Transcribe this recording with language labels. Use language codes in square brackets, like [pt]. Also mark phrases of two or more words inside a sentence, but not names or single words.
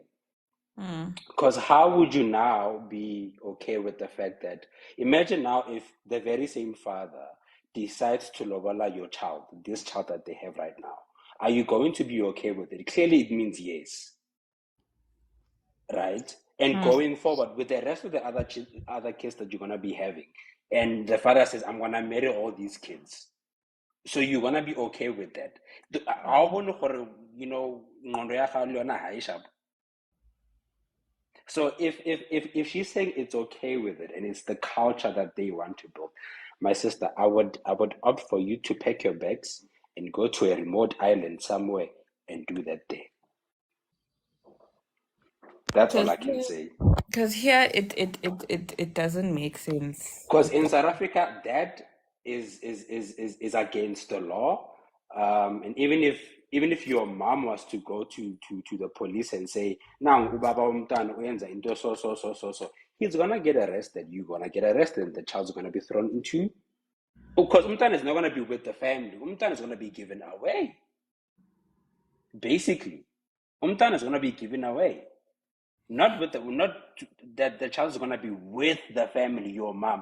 [en] Because how would you now be okay with the fact that, imagine now if the very same father decides to lobola your child, this child that they have right now, are you going to be okay with it? Clearly it means yes, right? And going forward with the rest of the other kids that you're going to be having, and the father says, I'm gonna marry all these kids. So you're gonna be okay with that. You know, [tn] ngqondo ya gago le yona ha e sharp. [en] So if she's saying it's okay with it and it's the culture that they want to build, my sister, I would opt for you to pack your bags and go to a remote island somewhere and do that there. That's all I can say. Because here it doesn't make sense. Because in South Africa, that is against the law. And even if your mom was to go to the police and say, "Now [zu] ubaba umntwana uyenza into [en] so," he's gonna get arrested. You're gonna get arrested, and the child's gonna be thrown into. Because umntwana is not gonna be with the family. Umntwana is gonna be given away. Basically, umntwana is gonna be given away. Not that the child is going to be with the family, your mom.